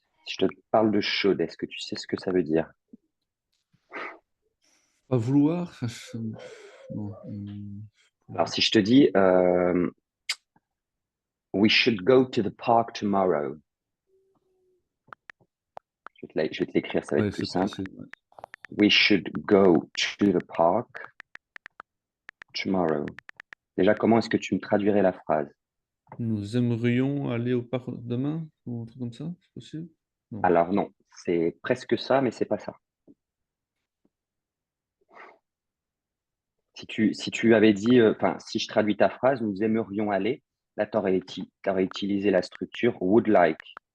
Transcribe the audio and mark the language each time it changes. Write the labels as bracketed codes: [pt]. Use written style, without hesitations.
[fr] Si je te parle de should, est-ce que tu sais ce que ça veut dire? Pas vouloir? Non. Alors, si je te dis [en] We should go to the park tomorrow, [fr] je vais te l'écrire, ça va être Ouais, plus c'est simple. précis. Ouais. [en] We should go to the park tomorrow. [fr] Déjà, comment est-ce que tu me traduirais la phrase? Nous aimerions aller au parc demain, ou un truc comme ça, c'est possible? Non. Alors non, c'est presque ça, mais c'est pas ça. Si tu avais dit, enfin, si je traduis ta phrase, nous aimerions aller, là, tu aurais utilisé la structure would like.